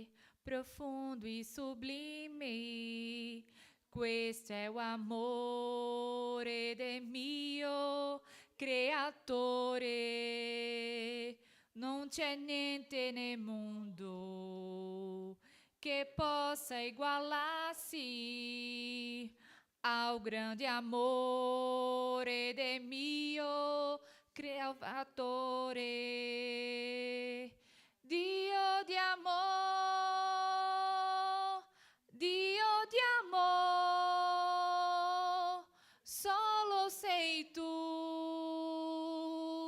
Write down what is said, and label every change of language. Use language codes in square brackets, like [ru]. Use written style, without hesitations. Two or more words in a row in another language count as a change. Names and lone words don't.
[it] profundo e sublime, questo è l'amore del mio creatore. Non c'è niente nel mondo che possa [pt] igualar-se ao grande [it] amore del mio creatore. Dio di amor, Dio di amor, solo sei tu.